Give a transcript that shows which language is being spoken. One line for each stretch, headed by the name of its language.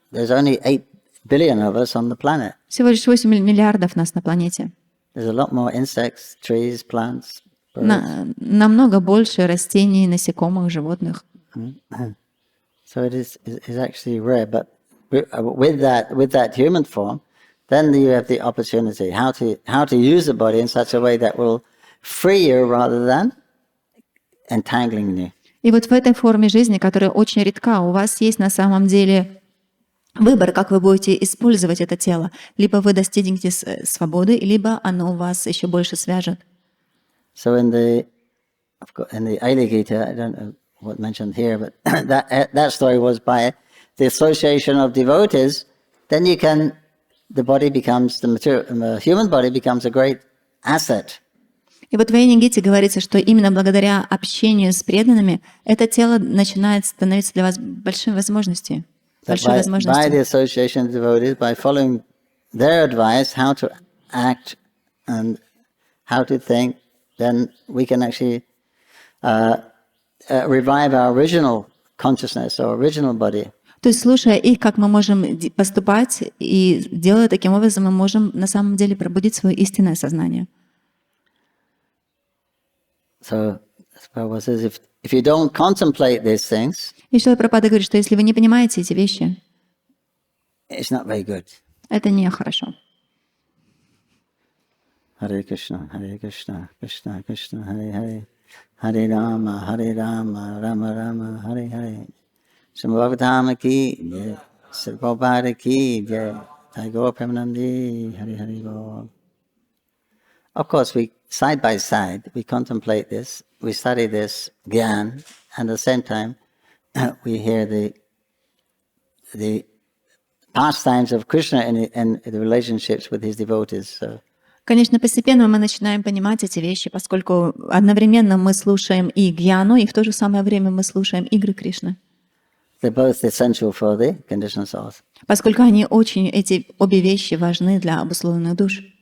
English: There's only 8 billion of us on the planet.
Russian: Всего лишь 8 миллиардов нас на планете.
English: There's a lot more insects, trees, plants, birds.
Russian: Намного больше растений, насекомых, животных.
English: So it is actually rare. But with that human form, then you have the opportunity how to use the body in such a way that will free you rather than entangling you.
Russian: И вот в этой форме жизни, которая очень редка, у вас есть на самом деле выбор, как вы будете использовать это тело. Либо вы достигнете свободы, либо оно вас еще больше свяжет.
English: So in the Aila Gita, I don't know what mentioned here, but that story was by the association of devotees. Then the body becomes the human body becomes a great asset.
Russian: И вот в Айне-гите говорится, что именно благодаря общению с преданными это тело начинает становиться для вас большой возможностью.
English: By the association of devotees, by following their advice, how to act and how to think, then we can actually revive our original consciousness or original body.
Russian: То есть, слушая их, как мы можем поступать, и делая таким образом, мы можем на самом деле пробудить свое истинное сознание.
English: So, Prabhu says, if you don't contemplate these things,
Russian: И Шрила Прабхупада говорит, что если вы не понимаете эти вещи,
English: it's not very good.
Russian: это нехорошо.
Sanskrit: Hare Krishna, Krishna Krishna, Hare Hare, Hare Rama, Rama Rama, Hare Hare. Shrimad Bhagavatam ki jai, Shri Prabhupada ki jai, Jai Gaur Premanandi, Hare Hare Gaur.
English: Of course, side by side, we contemplate this, we study this Gyan, and at the same time, we hear the pastimes of Krishna and the relationships with his devotees. So,
Russian: Конечно, постепенно мы начинаем понимать эти вещи, поскольку одновременно мы слушаем и гьяну, и в то же самое время мы слушаем игры Кришны.
English: they're both essential for the conditioned souls.
Russian: Поскольку эти обе вещи важны для обусловленных душ.